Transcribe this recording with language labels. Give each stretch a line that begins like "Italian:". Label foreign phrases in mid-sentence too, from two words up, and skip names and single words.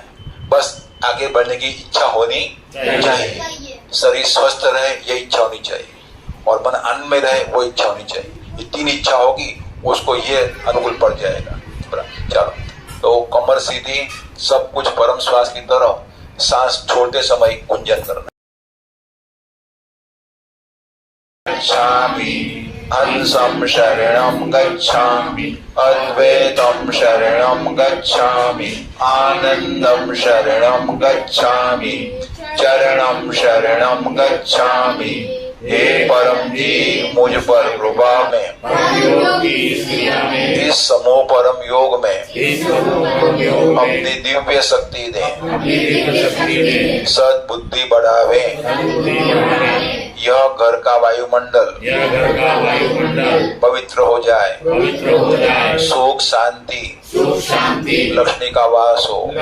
Hindi: बस आगे बढ़ने की इच्छा होनी चाहिए। शरीर स्वस्थ रहे ये इच्छा होनी चाहिए, और मन आनंद में रहे वो इच्छा होनी चाहिए। ये 3 इच्छा होगी उसको ये अनुकूल पड़ जाएगा। चलो तो कमर सीधी, सब कुछ परम श्वास की तरह, सांस छोड़ते समय गुंजन करना।
Sanskrit: गच्छामि हंसं शरणं गच्छामि, अद्वैतं शरणं गच्छामि, आनंदं शरणं गच्छामि, चरणं शरणं गच्छामि।
Hindi: हे परम जी मुझ पर कृपा में, इस समूह परम योग में अपनी दिव्य शक्ति दे, सद्बुद्धि बढ़ावे। यह घर का वायुमंडल पवित्र हो जाए, सुख शांति लक्ष्मी का वास हो,